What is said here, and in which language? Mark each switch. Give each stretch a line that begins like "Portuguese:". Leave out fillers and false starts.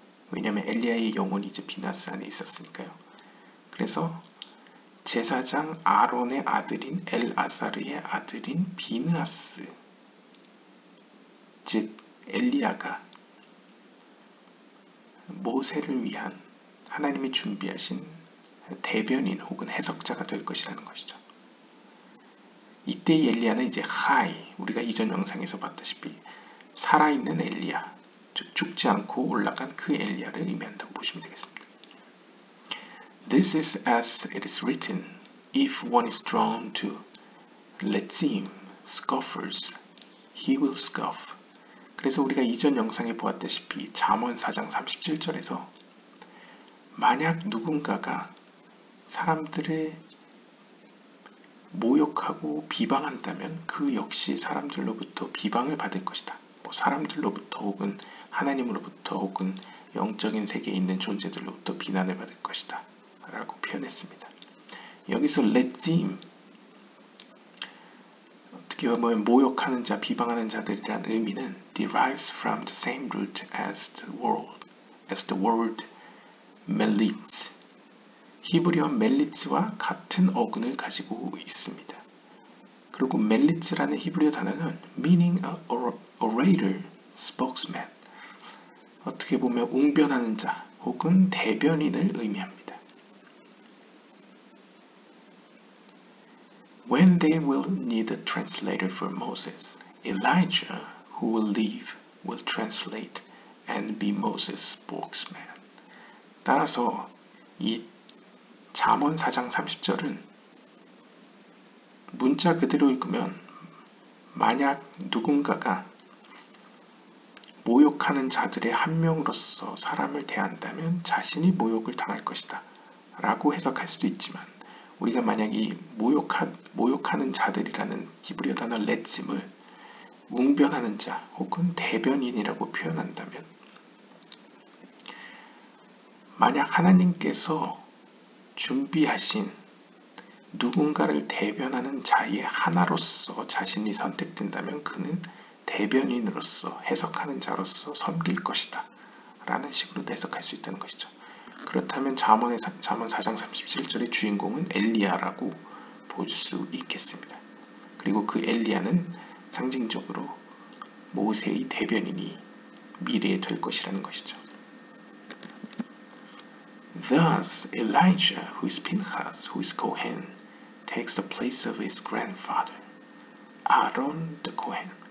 Korean: 왜냐하면 엘리야의 영혼이 이제 비느하스 안에 있었으니까요. 그래서 제사장 아론의 아들인 엘아사르의 아들인 비느하스, 즉 엘리야가 모세를 위한 하나님이 준비하신 대변인 혹은 해석자가 될 것이라는 것이죠. 이때의 엘리야는 우리가 이전 영상에서 봤다시피 살아있는 엘리야, 즉 죽지 않고 올라간 그 엘리야를 의미한다고 보시면 되겠습니다.
English: This is as it is written, if one is drawn to letzim, scoffers, he will scoff.
Korean: 그래서 우리가 이전 영상에 보았다시피 잠언 4장 37절에서 만약 누군가가 사람들을 모욕하고 비방한다면 그 역시 사람들로부터 비방을 받을 것이다. 뭐 사람들로부터 혹은 하나님으로부터 혹은 영적인 세계에 있는 존재들로부터 비난을 받을 것이다 라고 표현했습니다. 여기서 레짐, 어떻게 보면 모욕하는 자, 비방하는 자들이라는 의미는
English: derives from the same root as the word melitz.
Korean: 히브리어 멜리츠와 같은 어근을 가지고 있습니다. 그리고 멜리츠라는 히브리어 단어는
English: meaning a orator, spokesman.
Korean: 어떻게 보면 웅변하는 자 혹은 대변인을 의미합니다.
English: When they will need a translator for Moses, Elijah, who will leave, will translate and be Moses' spokesman.
Korean: 따라서 이 잠언 4장 30절은 문자 그대로 읽으면 만약 누군가가 모욕하는 자들의 한 명으로서 사람을 대한다면 자신이 모욕을 당할 것이다 라고 해석할 수도 있지만 우리가 만약 이 모욕하는 자들이라는 히브리어 단어 레짐을 웅변하는 자 혹은 대변인이라고 표현한다면 만약 하나님께서 준비하신 누군가를 대변하는 자의 하나로서 자신이 선택된다면 그는 대변인으로서 해석하는 자로서 섬길 것이다 라는 식으로 해석할 수 있다는 것이죠. 그렇다면 잠언 4장 37절의 주인공은 엘리야라고 볼 수 있겠습니다. 그리고 그 엘리야는 상징적으로 모세의 대변인이 미래에 될 것이라는 것이죠.
English: Thus, Elijah, who is Pinchas, who is Kohen, takes the place of his grandfather, Aaron the Kohen.